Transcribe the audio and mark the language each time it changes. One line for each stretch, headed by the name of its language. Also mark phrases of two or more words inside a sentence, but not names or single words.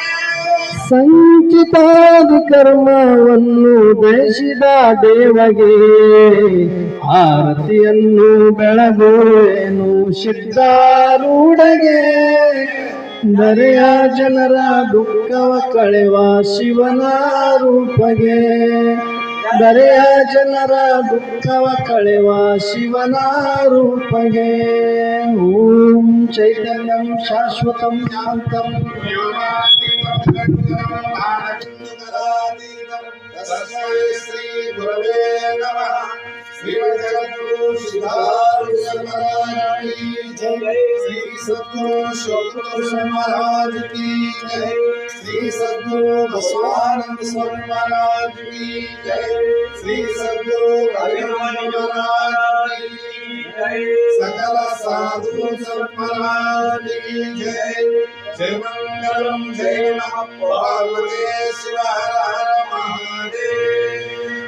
Kannada: ಸಂಚಿತಾದಿ ಕರ್ಮವನ್ನು ಬೆಳೆಸಿದ ದೇವಗೆ ಆರತಿಯನ್ನು ಬೆಳಗುವೆನು ಸಿದ್ಧಾರೂಢಗೆ ಧರೆಯ ಜನರ ದುಃಖವ ಕಳೆವ ಶಿವನ ರೂಪಗೆ ಧರೆಯ ಜನರ ದುಃಖವ ಕಳೆವ ಶಿವನ ರೂಪಗೆ
Sanskrit: ಓಂ ಚೈತನ್ಯಂ ಶಾಶ್ವತಂ ಶಾಂತಂ ಶ್ರೀ ಗುರವೇ ನಮಃ ಶ್ರೀ ಜಗದ್ಗುರು ಸಿದ್ಧಾರೂಢ
Hindi: महाराज की जय
Sanskrit: ಶ್ರೀ
Hindi: सद्गुरु शिवकुमार महाराज की जय श्री सद्गुरु बसवानंद स्वामी महाराज की जय श्री सद्गुरु रविरमण महाराज की जय सकल साधु संत महाराज की जय जय मंगलम् जय नमः पार्वती शिव हर हर महादेव